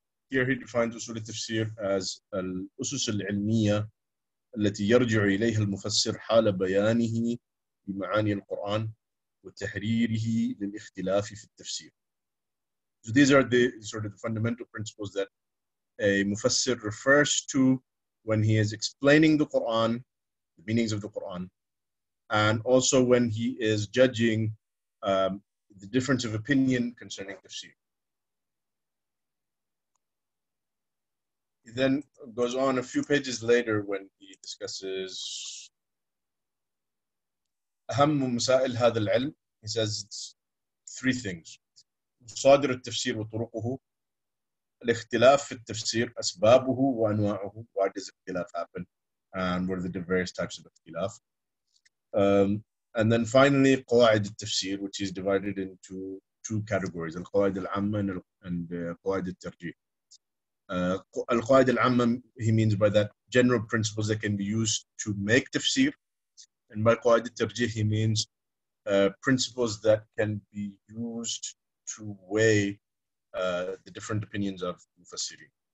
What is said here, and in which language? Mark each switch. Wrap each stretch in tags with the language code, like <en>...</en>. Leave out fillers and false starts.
<en>Here he defines Uṣūl al-Tafsīr as al-Usus al-Ilmiyya</en> <ar>التي يرجع إليها المفسر حال بيانه بمعاني القرآن وتحريره للاختلاف في التفسير.</ar> <en>So these are the sort of the fundamental principles that a mufassir refers to when he is explaining the Quran, the meanings of the Quran, and also when he is judging the difference of opinion concerning tafsir. He then goes on a few pages later when he discusses</en> <ar>أهم مسائل هذا العلم.</ar> <en>He says it's three things:</en> <ar>مصادر التفسير وطرقه، الاختلاف في التفسير أسبابه وأنواعه.</ar> <en>Why does الاختلاف happen? And what are the various types of اختلاف? And then finally</en> <ar>قواعد التفسير,</ar> <en>which is divided into two categories:</en> <ar>القواعد العامة</ar> <en>and</en> <ar>قواعد الترجيح. القواعد العامة,</ar> <en>he means by that general principles that can be used to make tafsir, and by</en> <ar>قواعد الترجيح</ar> <en>he means principles that can be used to weigh the different opinions of mufassirin.</en>